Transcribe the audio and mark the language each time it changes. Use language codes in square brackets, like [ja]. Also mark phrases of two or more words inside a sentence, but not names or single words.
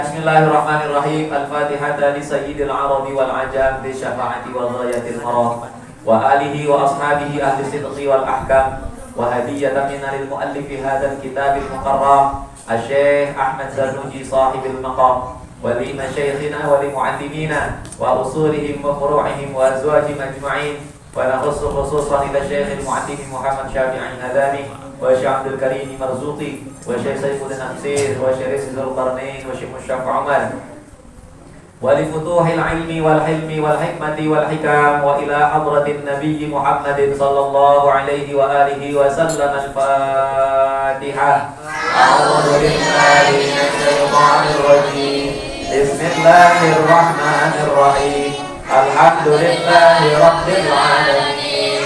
[ar] Bismillahirrahmanirrahim. الفاتحة لسيد العرب والعجم بشفاعة وغاية المرام وآله وأصحابه أهل صدق والأحكام وهدية منا للمؤلف هذا الكتاب المكرم Asy-Syaikh Ahmad Zarnuji صاحب المقام ولمشايخنا ولمعلمينا وأصولهم وفروعهم وأزواجهم أجمعين ونخص خصوصا إلى Syaikh al-Mu'allim Muhammad Syafi'i Hadami و Syekh Abdul Karim Marzuqi و Syekh Saifuddin Ansir و Syekh Zulqarnain و Syekh Musyaf Umar ولفتوح العلم والحلم والحكمة والحكم وإلى حضرة النبي محمد صلى الله عليه وآله وسلم. Al-Fatihah. أعوذ بالله من الشيطان الرجيم. بسم الله الرحمن الرحيم. الحمد لله رب العالمين.